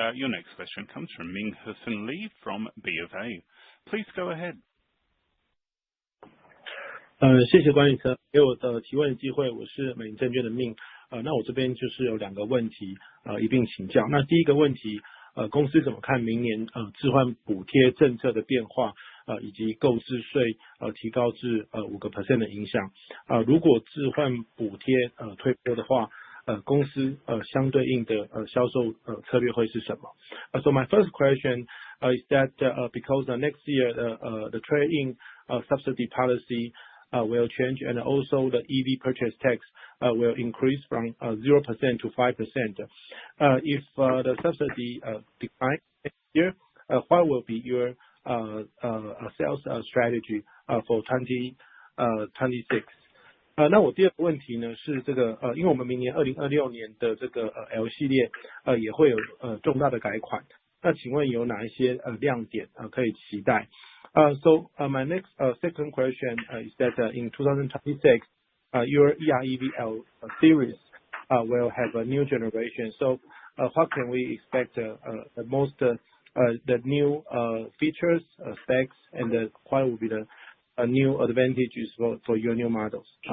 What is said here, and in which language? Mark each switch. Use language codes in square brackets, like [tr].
[en] Your next question comes from Ming-Hsun Lee from BofA. Please go ahead. [zh] 谢谢管理层给我的提问机会，我是美银证券的 Ming。那我这边就是有两个问题一并请教。那第一个问题公司怎么看明年置换补贴政策的变化以及购置税提高至5% 的影响如果置换补贴退坡的话公司相对应的销售策略会是什么？ [en] So my first question is that because next year the trade-in subsidy policy will change and also the EV purchase tax will increase from 0% to 5%. If the subsidy decline next year, what will be your sales strategy for 2026? [zh] 那我第二个问题呢是这个因为我们明年2026年的这个L 系列也会有重大的改款，那请问有哪一些亮点可以期待？ [en] So my next second question is that in 2026 your EREV series will have a new generation. So what can we expect the most the new features, specs, and what will be the new advantages for your new models?